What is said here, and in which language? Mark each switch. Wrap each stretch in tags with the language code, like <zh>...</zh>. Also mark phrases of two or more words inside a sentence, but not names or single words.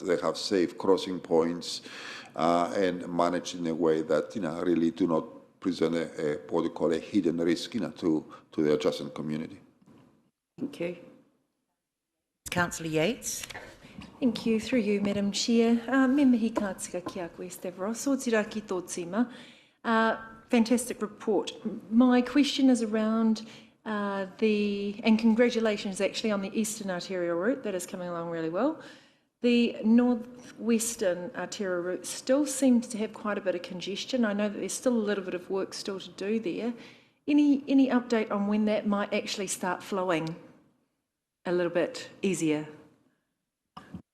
<en>They have safe crossing points and managed in a way that really do not present what we call a hidden risk to the adjacent community. Thank you. Councillor Yates. Thank you. Through you, Madam Chair.</en> <mi>Me mihi kātika ki a koe Stavros. Sōtira ki tō tima.</mi> <en>Fantastic report. My question is around and congratulations actually on the Eastern Arterial route, that is coming along really well. The Northwestern Arterial route still seems to have quite a bit of congestion. I know that there's still a little bit of work still to do there. Any update on when that might actually start flowing a little bit easier?</en>